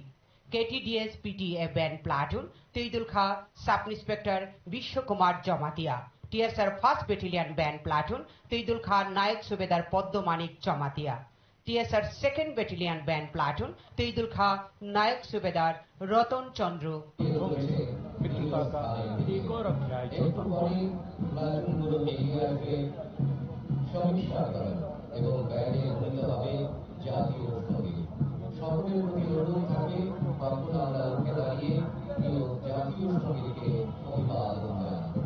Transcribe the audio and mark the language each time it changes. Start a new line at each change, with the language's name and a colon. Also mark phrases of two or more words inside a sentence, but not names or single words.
English: KTDS PTA Band Platoon,
Kok Borok: Teidul Kha
English: Sub Inspector Vishwakumar Jamatia. TSR 1st Battalion Band Platoon,
Kok Borok: Teidul Kha
English: Nayak Subedar Poddo Manik Jamatia. TSR 2nd Battalion Band Platoon,
Kok Borok: Teidul Kha
English: Nayak Subedar Ratan Chandra.
Hindi: मित्रता का एक और अध्याय चौथा।
Bangla: সমীক্ষা করেন এবং ব্যান্ডে হতে হবে জাতীয় সঙ্গীত। সকলের প্রতি অনুরোধ থাকে তখন আমরা উঠে দাঁড়িয়ে প্রিয় জাতীয় সঙ্গীতকে অভিবাদন জানাই।